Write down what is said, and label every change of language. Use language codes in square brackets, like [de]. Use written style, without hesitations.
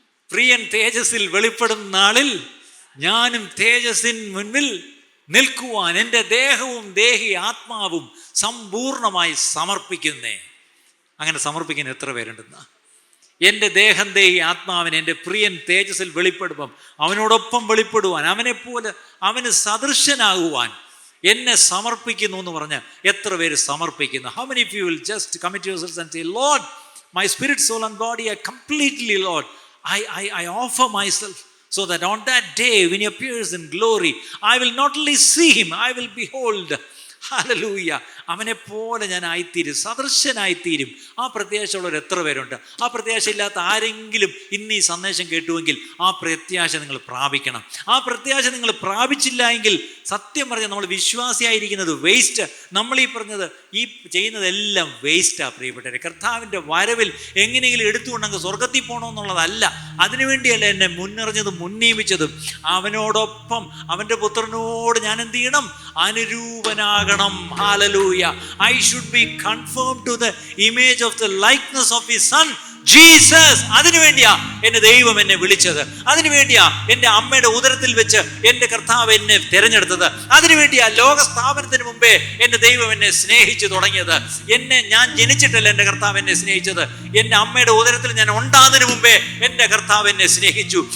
[ml] പ്രിയൻ തേജസ്സിൽ വെളിപ്പെടും നാളിൽ ഞാനും തേജസ്സിൻ മുൻപിൽ നിൽക്കുവാൻ എൻ്റെ ദേഹവും ദേഹി ആത്മാവും സമ്പൂർണമായി സമർപ്പിക്കുന്നേ. അങ്ങനെ സമർപ്പിക്കുന്ന എത്ര പേരുണ്ടെന്ന? എൻ്റെ ദേഹം ദേഹി ആത്മാവിന് എൻ്റെ പ്രിയൻ തേജസ്സിൽ വെളിപ്പെടുമ്പം അവനോടൊപ്പം വെളിപ്പെടുവാൻ, അവനെപ്പോലെ അവന് സദൃശനാകുവാൻ എന്നെ സമർപ്പിക്കുന്നു എന്ന് പറഞ്ഞ് എത്ര പേര് സമർപ്പിക്കുന്നു? [en] How many of you will just commit yourselves and say, Lord, my spirit, soul and body are completely, Lord, I offer myself so that on that day when he appears in glory, I will not only see him, I will behold. [ml] Hallelujah. അവനെ പോലെ ഞാൻ ആയിത്തീരും, സദൃശനായിത്തീരും. ആ പ്രത്യാശയുള്ളവർ എത്ര പേരുണ്ട്? ആ പ്രത്യാശ ഇല്ലാത്ത ആരെങ്കിലും ഇന്ന് ഈ സന്ദേശം കേട്ടുവെങ്കിൽ ആ പ്രത്യാശ നിങ്ങൾ പ്രാപിക്കണം. ആ പ്രത്യാശ നിങ്ങൾ പ്രാപിച്ചില്ല എങ്കിൽ സത്യം പറഞ്ഞാൽ നമ്മൾ വിശ്വാസിയായിരിക്കുന്നത് വേസ്റ്റ്. നമ്മൾ ഈ പറഞ്ഞത് ഈ ചെയ്യുന്നതെല്ലാം വേസ്റ്റാണ് പ്രിയപ്പെട്ടവരെ. കർത്താവിൻ്റെ വരവിൽ എങ്ങനെയെങ്കിലും എടുത്തുകൊണ്ടങ്ങ് സ്വർഗത്തിൽ പോകണമെന്നുള്ളതല്ല. അതിനുവേണ്ടിയല്ല എന്നെ മുന്നറിഞ്ഞതും മുന്നീമിച്ചതും. അവനോടൊപ്പം അവൻ്റെ പുത്രനോട് ഞാൻ എന്ത് ചെയ്യണം? അനുരൂപനാകണം. Hallelujah. [en] I should be conformed to the image of the likeness of his son Jesus. [ml] അതിനുവേണ്ടിയാ എന്നെ ദൈവം എന്നെ വിളിച്ചത്. അതിനുവേണ്ടിയാ എൻ്റെ അമ്മയുടെ ഉദരത്തിൽ വെച്ച് എൻ്റെ കർത്താവ് എന്നെ തിരഞ്ഞെടുത്തത്. അതിനുവേണ്ടിയാ ലോക സ്ഥാപനത്തിന് മുമ്പേ എൻ്റെ ദൈവം എന്നെ സ്നേഹിച്ചു തുടങ്ങിയത്. ഞാൻ ജനിച്ചിട്ടല്ല എൻ്റെ കർത്താവ് എന്നെ സ്നേഹിച്ചത്. എൻ്റെ അമ്മയുടെ ഉദരത്തിൽ ഞാൻ ഉണ്ടാകുന്നതിന് മുമ്പേ എൻ്റെ കർത്താവ് എന്നെ സ്നേഹിച്ചു.